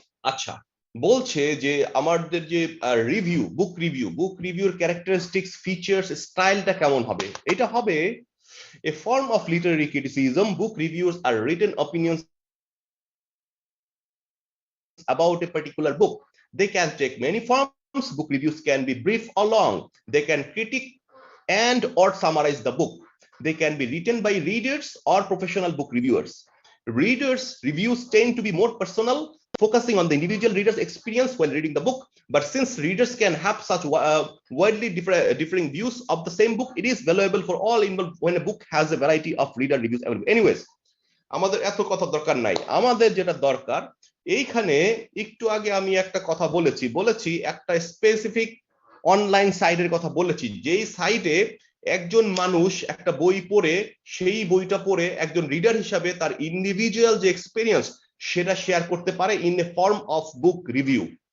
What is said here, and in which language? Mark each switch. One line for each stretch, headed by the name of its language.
Bangla: আচ্ছা, বলছে যে আমাদের যে বুক রিভিউর ক্যারেক্টারিস্টিক্স, ফিচার্স, স্টাইলটা কেমন হবে? এটা হবে
English: a form of literary criticism. Book reviews are written opinions about a particular book. They can take many forms. book reviews can be brief or long. They can critique and or summarize the book. They can be written by readers or professional book reviewers. Readers' reviews tend to be more personal, focusing on the individual reader's experience while reading the book. But since readers can have such widely differing views of the same book, it is valuable for all involved when a book has a variety of reader reviews available.
Bangla: Anyways, আমাদের এত কথা দরকার নাই, আমাদের যেটা দরকার এইখানে একটু আগে আমি একটা কথা বলেছি একটা স্পেসিফিক অনলাইন সাইটের কথা বলেছি, যেই সাইটে একজন মানুষ একটা বই পড়ে সেই বইটা পড়ে একজন রিডার হিসাবে তার ইন্ডিভিজুয়াল যে এক্সপেরিয়েন্স সেটা শেয়ার করতে পারে
English: In a form of book review.